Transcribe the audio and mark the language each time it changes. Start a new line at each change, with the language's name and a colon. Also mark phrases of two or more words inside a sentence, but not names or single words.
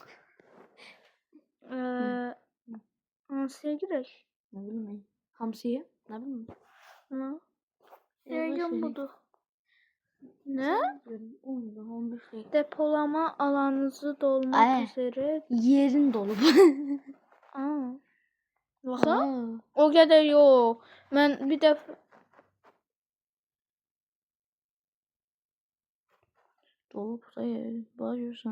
Turkish: Nasıl girek? Ne bileyim. Hamsiye. Ne bileyim. Ne? Yavaş Yengem yürü. budur. Ne? 15 dakika. Depolama alanınızı dolmak üzere. Yerin dolu. Aa.
Azerbaijani: Baxa? Aa. O qədər yox. Mən bir dəfə
Turkish: Dolu buraya. Bağırıyorsan.